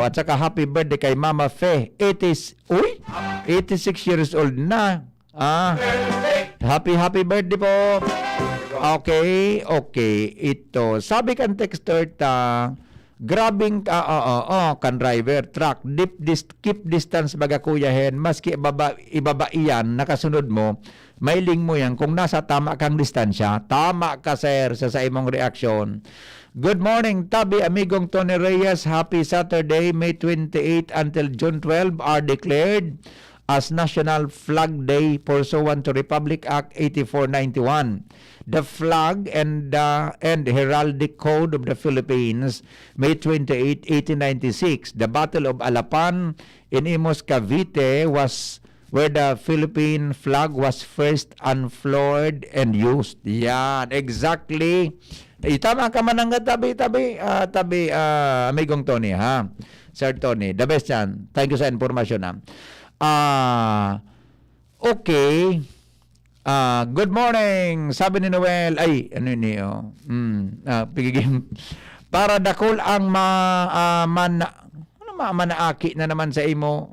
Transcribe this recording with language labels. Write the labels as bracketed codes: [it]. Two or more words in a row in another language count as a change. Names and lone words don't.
[tl] At saka [en] happy birthday [tl] kay Mama Fe. 86 [en] years old [tl] na. [en] Happy birthday po. [tl] Okay. Ito. [bik] Sabi kan texter grabing kan driver truck [en] keep distance [bik] baga kuyahin maski ibaba iyan nakasunod mo mailing mo yan kung nasa tama kang distansya. Tama ka sir sa imong reaksyon. [en] Good morning [bik] tabi amigong Tony Reyes. [en] Happy Saturday, May 28 until June 12 are declared as National Flag Day pursuant to Republic Act 8491. The flag and heraldic code of the Philippines, May 28, 1896. The Battle of Alapan in Imus, Cavite was where the Philippine flag was first unfurled and used. Yan, exactly. [bik] Tama ka man ang tabi, amigong Tony, ha? [en] Sir Tony, the best yan. Thank you sa informasyon, ha? Okay. Good morning. [bik] Sabi ni Noel, pigigim. Para dakol ang manaaki na naman sa imo.